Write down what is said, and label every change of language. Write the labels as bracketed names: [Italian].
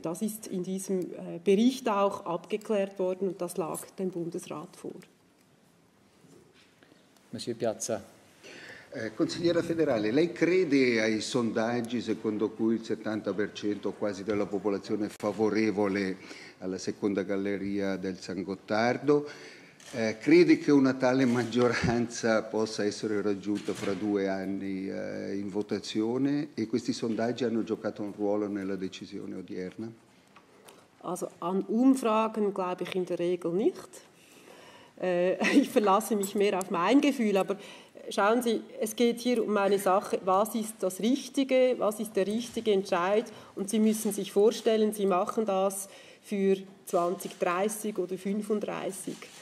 [German] Das ist in diesem Bericht auch abgeklärt worden und das lag dem Bundesrat vor. [French] Monsieur Piazza. [Italian] Consigliera Federale, lei crede ai sondaggi secondo cui il 70% quasi della popolazione è favorevole alla seconda galleria del San Gottardo? Crede che una tale maggioranza possa essere raggiunta fra 2 anni in votazione e questi sondaggi hanno giocato un ruolo nella decisione odierna? [German] Also an Umfragen glaube ich in der Regel nicht. Ich verlasse mich mehr auf mein Gefühl, aber schauen Sie, es geht hier um eine Sache, was ist das Richtige, was ist der richtige Entscheid, und Sie müssen sich vorstellen, Sie machen das für 2030 oder 35.